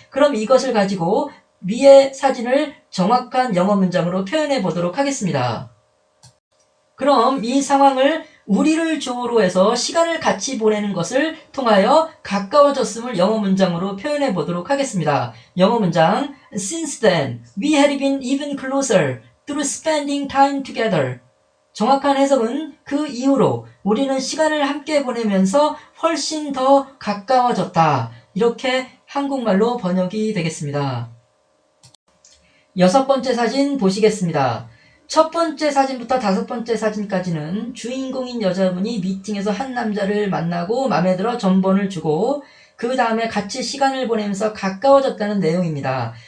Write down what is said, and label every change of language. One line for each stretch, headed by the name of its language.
Korean: 그럼 이것을 가지고 위의 사진을 정확한 영어 문장으로 표현해 보도록 하겠습니다. 그럼 이 상황을 우리를 주어로 해서 시간을 같이 보내는 것을 통하여 가까워졌음을 영어 문장으로 표현해 보도록 하겠습니다. 영어 문장
English: Since then, we had been even closer through spending time together.
Korean: 정확한 해석은 그 이후로 우리는 시간을 함께 보내면서 훨씬 더 가까워졌다. 이렇게 한국말로 번역이 되겠습니다. 여섯 번째 사진 보시겠습니다. 첫 번째 사진부터 다섯 번째 사진까지는 주인공인 여자분이 미팅에서 한 남자를 만나고 마음에 들어 전번을 주고 그 다음에 같이 시간을 보내면서 가까워졌다는 내용입니다.